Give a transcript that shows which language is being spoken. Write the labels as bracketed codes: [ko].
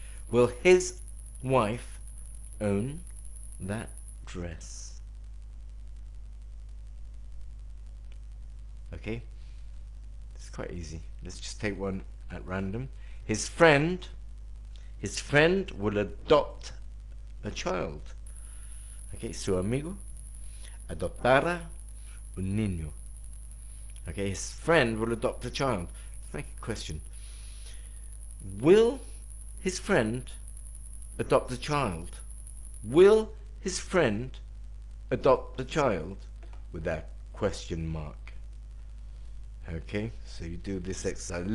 [en] Will his wife own that dress? Okay, it's quite easy. Let's just take one at random. His friend will adopt a child. [es] Okay, su amigo adoptará un niño. [en] Okay, his friend will adopt a child. Let's make a question. Will his friend adopt a child? Will his friend adopt a child? With that question mark. Okay, so you do this exercise.